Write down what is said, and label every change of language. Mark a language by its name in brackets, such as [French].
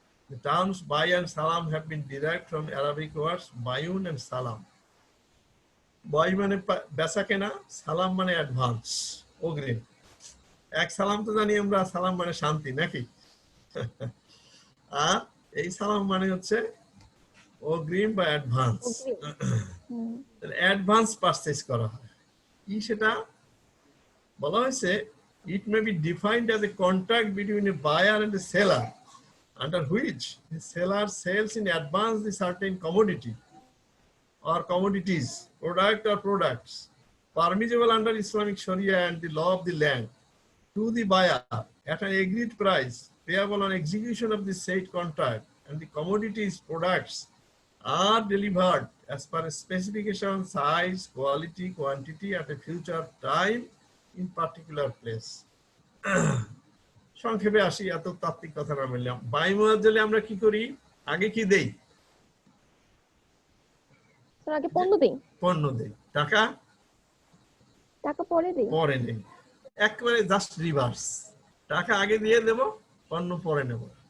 [English] The terms buy and salam have been derived from Arabic words bayun and salam. [Bangla] Buy মানে বেচা কেনা, সালাম মানে অ্যাডভান্স, অগ্রিম। এক সালাম তো জানি আমরা, সালাম মানে শান্তি, নাকি? আর এই সালাম মানে হচ্ছে অগ্রিম বা অ্যাডভান্স। অ্যাডভান্স পারচেজ করা হয় কি সেটা বলা হয়েছে, [English] it may be defined as a contract between a buyer and a seller under which the seller sells in advance the certain commodity or commodities, product or products permissible under Islamic Sharia and the law of the land to the buyer at an agreed price payable on execution of the said contract, and the commodities products are delivered as per a specification, size, quality, quantity at a future time in particular place. [Bangla] সংক্ষেপে আসি, এত তাত্ত্বিক কথা না বললাম। By মুআজ্জালে আমরা কি করি, আগে কি দেই? আগে পণ্য দেই, পণ্য দেই, টাকা পরে দেই। পরে দেই, একেবারে জাস্ট রিভার্স। টাকা আগে দিয়ে দেব, পণ্য পরে নেব।